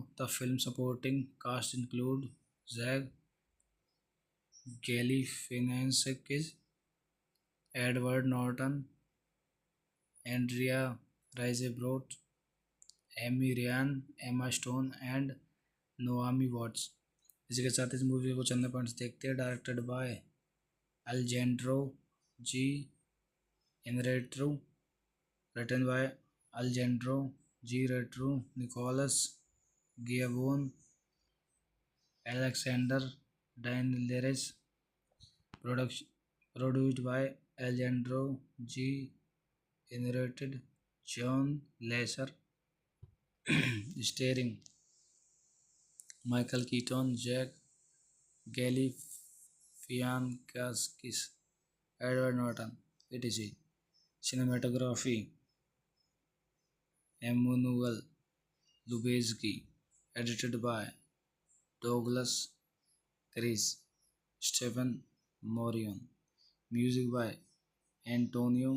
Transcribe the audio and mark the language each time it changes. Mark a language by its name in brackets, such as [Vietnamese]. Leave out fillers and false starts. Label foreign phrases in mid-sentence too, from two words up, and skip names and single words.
[English] The film supporting cast include Zach Galifianakis, Edward Norton, Andrea Riseborough, Amy Ryan, Emma Stone and Naomi Watts। [Hindi] इसी के साथ इस मूवी को चंद पॉइंट्स देखते हैं। [English] directed by Alejandro G Inarritu, written by Alejandro G Retru, Nicolas Giacobone, Alexander Dinelaris, produced by Alejandro G Inarritu, John Lesher, starring Michael Keaton, Jack Galifianakis, Edward Norton, etc. Cinematography Emmanuel Lubezki, edited by Douglas Chris, Stephen Morion, music by Antonio